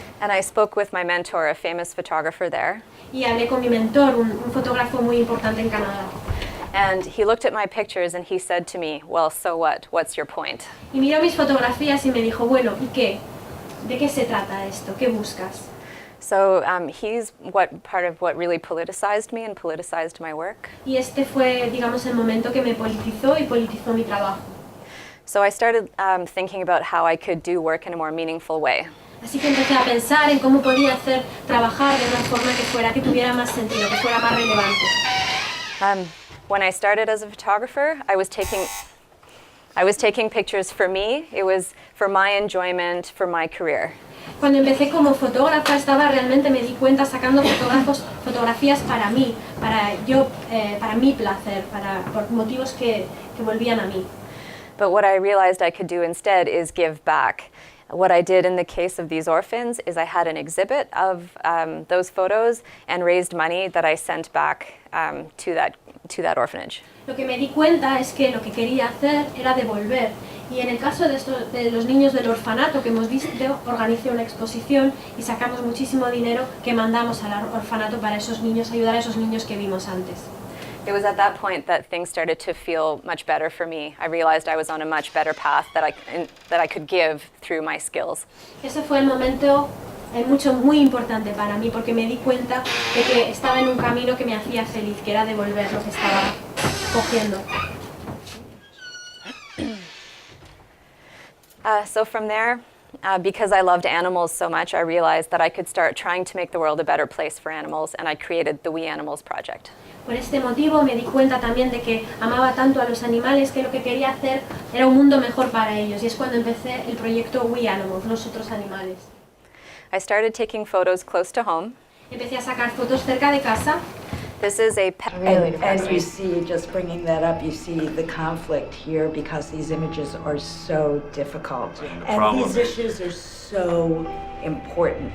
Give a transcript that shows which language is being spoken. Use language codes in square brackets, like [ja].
[en] And I spoke with my mentor, a famous photographer there. [es] Y hablé con mi mentor, un fotógrafo muy importante en Canadá. [en] And he looked at my pictures and he said to me, well, so what? What's your point? [es] Y miró mis fotografías y me dijo, bueno, ¿y qué? ¿De qué se trata esto? ¿Qué buscas? [en] So he's part of what really politicized me and politicized my work. [es] Y este fue, digamos, el momento que me politizó y politizó mi trabajo. [en] So I started thinking about how I could do work in a more meaningful way. [es] Así que empecé a pensar en cómo podía trabajar de una forma que tuviera más sentido, que fuera más relevante. [en] When I started as a photographer, I was taking pictures for me. It was for my enjoyment, for my career. [es] Cuando empecé como fotógrafa, realmente me di cuenta sacando fotografías para mí, para mi placer, por motivos que volvían a mí. [en] But what I realized I could do instead is give back. What I did in the case of these orphans is I had an exhibit of those photos and raised money that I sent back to that orphanage. [es] Lo que me di cuenta es que lo que quería hacer era devolver. Y en el caso de los niños del orfanato que hemos visto, organicé una exposición y sacamos muchísimo dinero que mandamos al orfanato para esos niños, ayudar a esos niños que vimos antes. [en] It was at that point that things started to feel much better for me. I realized I was on a much better path that I could give through my skills. [es] Ese fue el momento muy importante para mí porque me di cuenta de que estaba en un camino que me hacía feliz, que era devolver lo que estaba cogiendo. [en] So from there, because I loved animals so much, I realized that I could start trying to make the world a better place for animals, and I created the We Animals Project. [es] Por este motivo me di cuenta también de que amaba tanto a los animales que lo que quería hacer era un mundo mejor para ellos, y es cuando empecé el proyecto We Animals, nosotros animales. [en] I started taking photos close to home. [es] Empecé a sacar fotos cerca de casa. [en] This is a pet. And you see, just bringing that up, you see the conflict here because these images are so difficult. And these issues are so important.